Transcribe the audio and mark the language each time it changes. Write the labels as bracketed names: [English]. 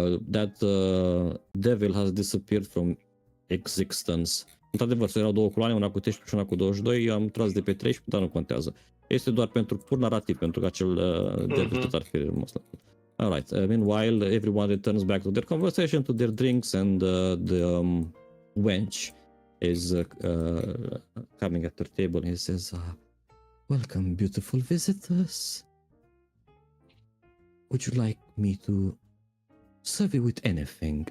[English] That devil has disappeared from existence. [Romanian] Într-adevăr, erau două coloane, una cu 13 și una cu 22, am tras de pe 13, dar nu contează. Este doar pentru pur narrativ, pentru că acel devil tot ar fi rămas la fel. [English] Alright, meanwhile, everyone returns back to their conversation, to their drinks, and the wench is coming at their table and he says, welcome, beautiful visitors. Would you like me to serve you with anything?